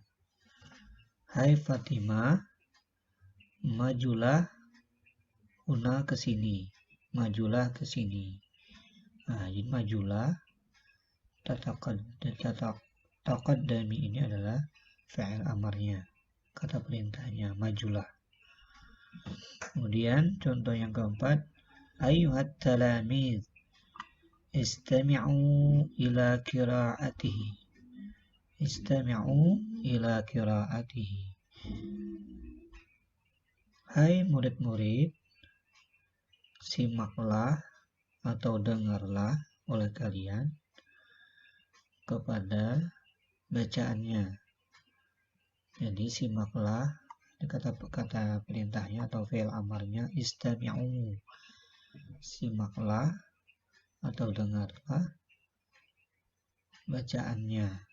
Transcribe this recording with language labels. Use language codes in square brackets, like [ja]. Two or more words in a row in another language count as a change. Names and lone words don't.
[id] Hai Fatimah, majulah huna ke sini. Majulah ke sini. Nah, jadi majulah. Taqaddami ini adalah fi'il amarnya, kata perintahnya, majulah. Kemudian contoh yang keempat, [ar] أيتها التلاميذ استمعوا إلى قراءته. استمعوا إلى قراءته. [id] Hai murid-murid, simaklah atau dengarlah oleh kalian kepada bacaannya. Jadi simaklah, kata perintahnya atau fi'il amarnya istami'u, simaklah atau dengarlah bacaannya.